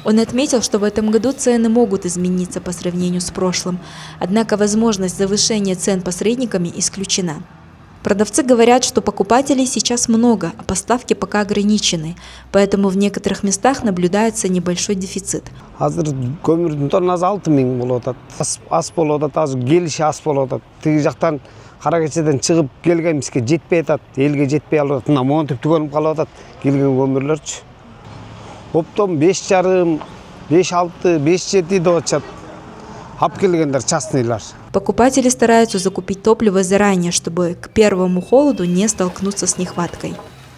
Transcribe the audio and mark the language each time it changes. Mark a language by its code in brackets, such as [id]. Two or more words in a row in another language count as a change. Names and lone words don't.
[ru] Он отметил, что в этом году цены могут измениться по сравнению с прошлым. Однако возможность завышения цен посредниками исключена. Продавцы говорят, что покупателей сейчас много, а поставки пока ограничены, поэтому в некоторых местах наблюдается небольшой дефицит. [ky] Азыр көмүрдүн тоннасы 6000 болуп атат. Ас болуп атат, азыр келиши ас болуп атат. Тиги жактан Кара Кечеден чыгып келген бизге жетпей атат, элге жетпей алып атат. Мына монтип түгөнүп калып атат келген көмүрлөрчү. Оптом 5,5, 5,6, 5,7 деп атышат. Апкелгендер частныйлар. [ru] Покупатели стараются закупить топливо заранее, чтобы к первому холоду не столкнуться с нехваткой.